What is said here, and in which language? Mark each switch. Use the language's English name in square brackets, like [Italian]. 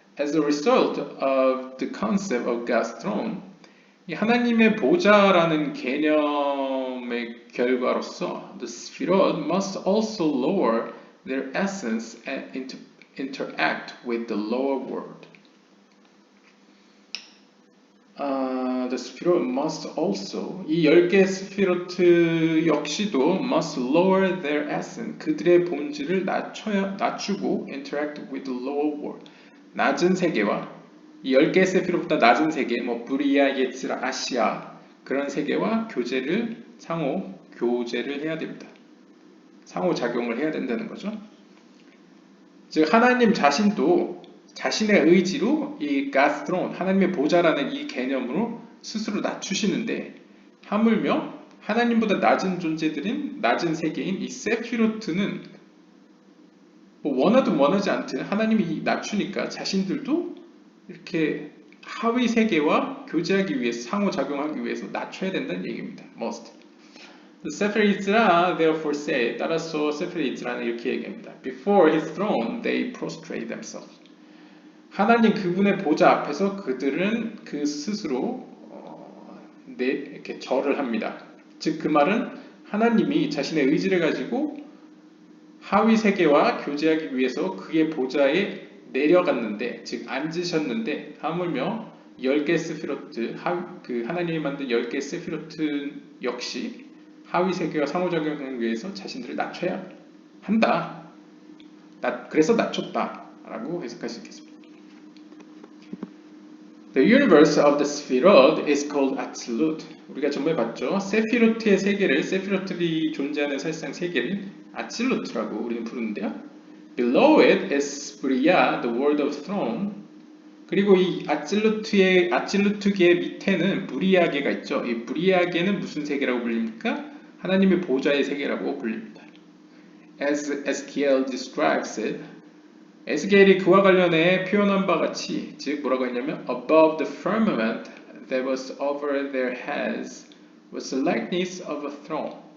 [English] As a result of the concept of God's throne, [Korean] 이 하나님의 보좌라는 개념의 결과로서 [English] the Sefirot must also lower their essence and interact with the lower world. The Sefirot must also, [Korean] 이 10개의 스피로트 역시도 [English] must lower their essence, [Korean] 그들의 본질을 낮추고 [English] interact with the lower world, [Korean] 낮은 세계와 이 10개의 세피로보다 낮은 세계, 뭐 브리아, 예츠라, 아시아 그런 세계와 상호 교제를 해야 됩니다. 상호작용을 해야 된다는 거죠. 즉 하나님 자신도 자신의 의지로 이 God's throne, 하나님의 보좌라는 이 개념으로 스스로 낮추시는데, 하물며 하나님보다 낮은 존재들인 낮은 세계인 이 세피로트는 뭐 원하든 원하지 않든 하나님이 낮추니까 자신들도 이렇게 하위 세계와 교제하기 위해서, 상호작용하기 위해서 낮춰야 된다는 얘기입니다. Must. The 세fer 이즈라 [English] therefore say, [Korean] 따라서 세fer 이즈라는 이렇게 얘기합니다. [English] Before his throne they prostrate themselves. [Korean] 하나님 그분의 보좌 앞에서 그들은 그 스스로 이렇게 절을 합니다. 즉 그 말은 하나님이 자신의 의지를 가지고 하위 세계와 교제하기 위해서 그의 보좌에 내려갔는데, 즉 앉으셨는데, 하물며 10개 세피로트, 그 하나님이 만든 10개 세피로트 역시 하위 세계와 상호작용하기 위해서 자신들을 낮춰야 한다. 그래서 낮췄다라고 해석할 수 있겠습니다. [English] The universe of the Sefirot is called Atzilut. [Korean] 우리가 전에 봤죠. 세피로트의 세계를, 세피로트들이 존재하는 사실상 세계를 아칠루트라고 우리는 부르는데요. [English] Below it is Bria, the world of throne. [Korean] 그리고 이 아칠루트계의 밑에는 브리아계가 있죠. 이 브리아계는 무슨 세계라고 불립니까? 하나님의 보좌의 세계라고 불립니다. [English] As Ezekiel describes it, [Korean] 에스겔이 그와 관련해 표현한 바 같이, 즉 뭐라고 했냐면 [English] above the firmament that was over their heads was the likeness of a throne.